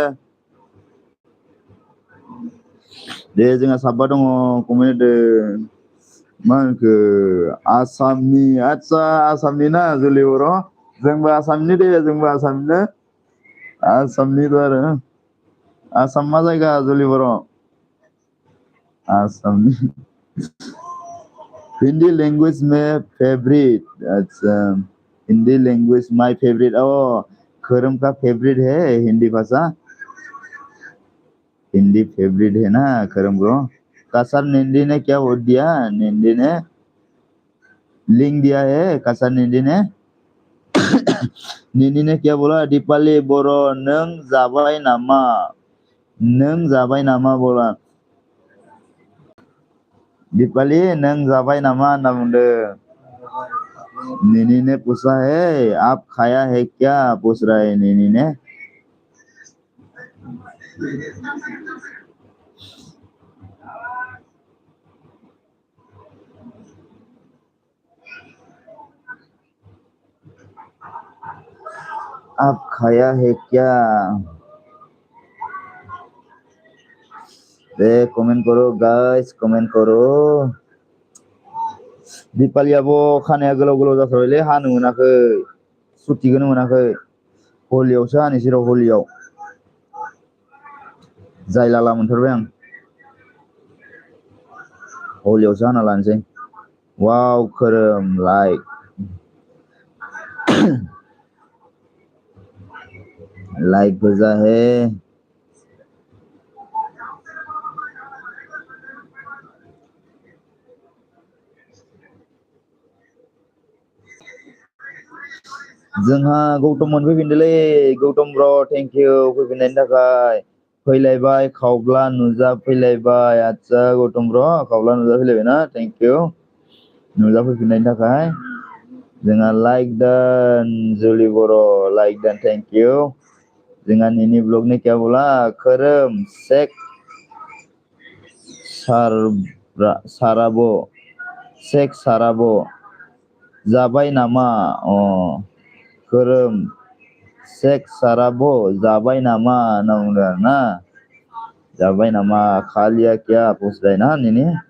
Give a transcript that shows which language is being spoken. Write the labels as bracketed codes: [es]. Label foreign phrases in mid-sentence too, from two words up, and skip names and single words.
[brx] दे जोंहा साबा दङ कमेन्ट होदो मा होनखो आसामनि आदसा आसामनि ना जुलि बर' जोंबो आसामनि दे जोंबो आसामनिनो आसामनिबो आरो आसाम मा जायगा जुलि बर' [hi] आसामनि हिंदी लैंग्वेज में फेवरेट अच्छा हिंदी [en] language my favourite [hi] ओ खरम का फेवरेट है हिंदी भाषा हिंदी फेवरेट है ना खरम ब्रो कासर निंदी ने क्या वोट दिया निंदी ने लिंक दिया है कासर निंदी ने निंदी ने क्या बोला दीपाली बोरो [brx] नों जाबाय नामा [hi] बोला दीपाली [brx] नों जाबाय नामा होनना बुंदों [hi] निनी ने पूछा है आप खाया है क्या पूछ रहा है निनी ने आप खाया है क्या दे कमेंट करो गाइस कमेंट करो [brx] दीपाली आब' खानाया गोलाव जाथारबायलै हानो मोनाखै सुथिखौनो मोनाखै हलियावसो हानोसै र' हलियाव जायलाला मोनथारबाय आं हलियावसो हाना लानोसै वाव खोरोम लाइक लाइक भेजा है जोंहा गौतम मोनफैफिनदोंलै गौतम ब्र थेंक इउ फैफिननायनि थाखाय फैलायबाय खावब्ला नुजा फैलायबाय आदसा गौतम ब्र खावब्ला नुजा फैलायबायना [en] thank you [brx] नुजा फैफिननायनि थाखाय जोंहा [en] like done [brx] जुलि बर' [en] like done thank you [brx] जोंहा [hi] निनी ब्लग ने क्या बोला [brx] खोरोम शेख साराबो जाबाय नामा अ खोरोम शेख साराबो जाबाय नामा होनना बुंदों आरो ना जाबाय नामा खालिया क्या पूछलाय ना निनी